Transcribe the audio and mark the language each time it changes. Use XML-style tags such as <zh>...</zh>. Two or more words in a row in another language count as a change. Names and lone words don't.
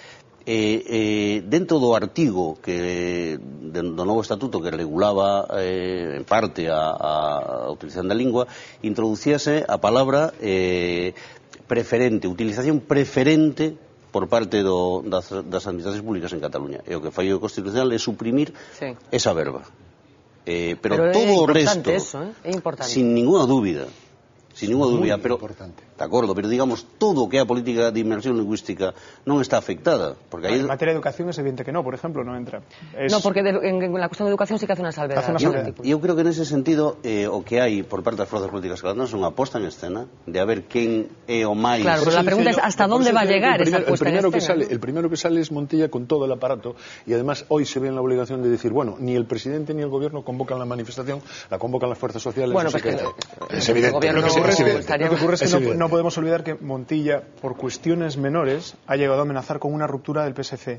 <gl>Dentro do artigo do novo estatuto que regulaba en parte a utilización da lingua, introducíase a palabra preferente, utilización preferente por parte das administracións públicas en Cataluña. E o que fai o Constitucional é suprimir esa verba. Pero todo o resto,</gl> <es>sin ninguna</es> <gl>dúbida, pero de acordo, pero digamos todo o que é a política de inmersión lingüística non está afectada,</gl> <es>porque en materia de educación es evidente que no, por ejemplo, no entra. No, porque en la cuestión de educación sí que hace una salvedad.</es> <gl>Eu creo que nese sentido o que hai por parte das forzas políticas catalanas é unha posta en escena de a ver quen é o máis.</gl> <es>Claro, pero la pregunta es hasta dónde va a llegar esa puesta en escena. El primero que sale es Montilla con todo el aparato y además hoy se ve en la obligación de decir, bueno, ni el presidente ni el gobierno convocan la manifestación, la convocan las fuerzas sociales. Bueno, pues es evidente. Lo que ocurre es que no podemos olvidar que Montilla, por cuestiones menores, ha llegado a amenazar con una ruptura del PSC.</es>